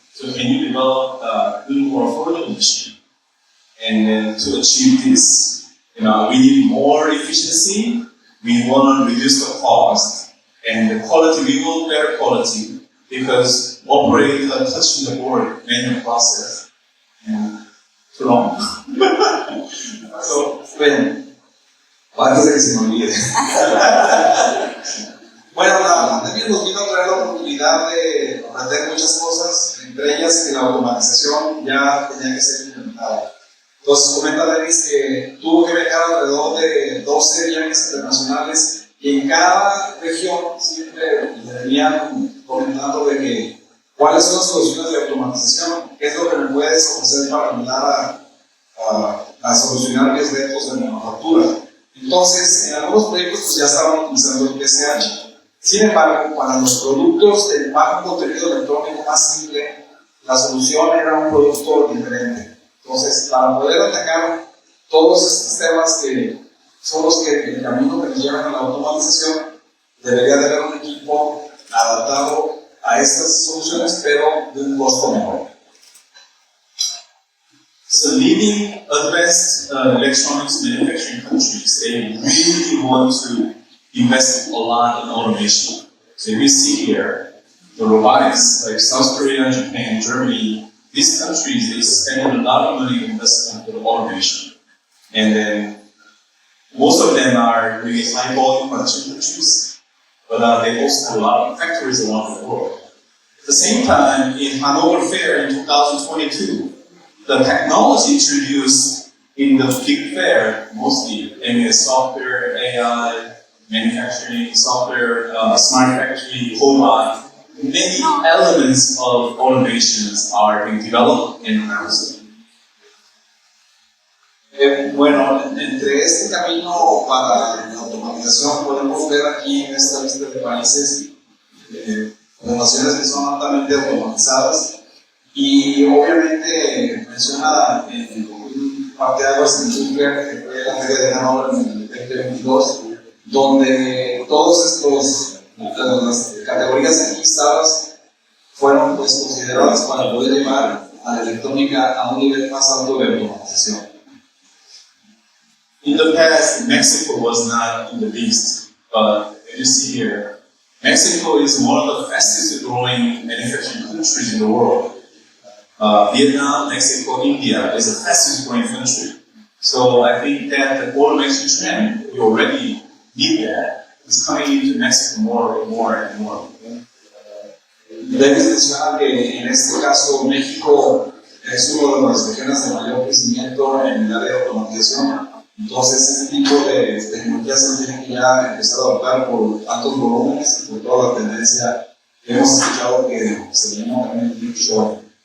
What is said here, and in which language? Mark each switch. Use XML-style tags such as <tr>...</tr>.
<en>So can you develop a little more affordable machine? And then to achieve this, we need more efficiency. We want to reduce the cost and the quality. We want better quality because operator touching the board manual process and too long.</en> <es>So, bueno, antes de que se me olvide. Bueno, la pandemia nos vino a traer la oportunidad de aprender muchas cosas, entre ellas que la automatización ya tenía que ser implementada. Entonces comenta Denis que tuvo que viajar alrededor de 12 viajes internacionales y en cada región siempre le venían comentando de que cuáles son las soluciones de automatización, qué es lo que me puedes ofrecer para ayudar a solucionar mis retos de manufactura. Entonces, en algunos proyectos pues, ya estaban utilizando el PSH. Sin embargo, para los productos de bajo contenido electrónico más simple, la solución era un producto diferente. Entonces, para poder atacar todos estos temas que son los que el camino que nos llevan a la automatización, debería de haber un equipo adaptado a estas soluciones, pero de un costo menor.</es> <en>So leading advanced electronics manufacturing countries, they really want to invest a lot in automation. So we see here, the robotics, like South Korea, Japan, Germany, these countries, they spend a lot of money investing in automation. And then most of them are really high volume production countries, but they also have a lot of factories around the world. At the same time, in Hanover Fair in 2022, the technology introduced in the big fair, mostly, software, AI, manufacturing, software, smart factory, robot, many elements of automations are being developed and announced.</en> <es>Bueno, entre este camino para la automatización podemos ver aquí en esta lista de países naciones que son altamente automatizadas y obviamente menciona parteaguas en la industria, que fue la feria de Nano en el 2022, donde todas las categorías aquí listadas fueron pues, consideradas para poder llevar a la electrónica a un nivel más alto de automatización.</es> <en>In the past, Mexico was not in the list, but as you see here, Mexico is one of the fastest growing manufacturing countries in the world. Vietnam, Mexico, India is the fastest growing country. So I think that the automation trend, we already need that. It's coming into Mexico more and more and more.</en> <es>Denis menciona que en este caso México es una de las regiones de mayor crecimiento en el área de automatización. Entonces, este tipo de tecnologías se tienen que ya empezar a adoptar por altos volúmenes y por toda la tendencia que hemos escuchado que se viene también en el show.</es>